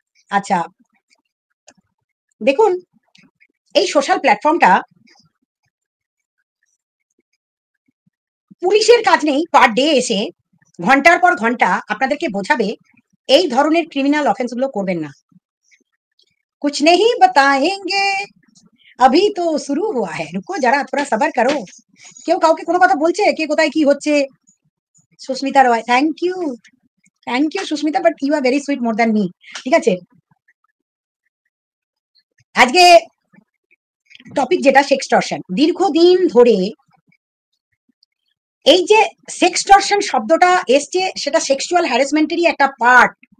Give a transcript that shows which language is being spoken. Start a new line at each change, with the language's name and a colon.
Bangla: আচ্ছা, দেখুন, এই সোশ্যাল প্ল্যাটফর্মটা পুলিশের কাজ নেই পার ডে এসে ঘন্টার পর ঘন্টা আপনাদেরকে বোঝাবে এই ধরনের ক্রিমিনাল অফেন্স গুলো করবেন না।
Hindi: कुछ नहीं बताएंगे, अभी तो শুরু हुआ है, रुको जरा थोड़ा सबर करो।
Bangla: কেউ কাউকে কোনো কথা বলছে? কে কোথায় কি হচ্ছে?
English: Susmita Roy, thank you Susmita, but you are very sweet more than me.
Bangla: ঠিক আছে, আজকে টপিক যেটা সেক্সটর্শন। দীর্ঘদিন ধরে এই যে সেক্সটর্শন শব্দটা এসছে, সেটা সেক্সুয়াল হ্যারাসমেন্টেরই একটা পার্ট।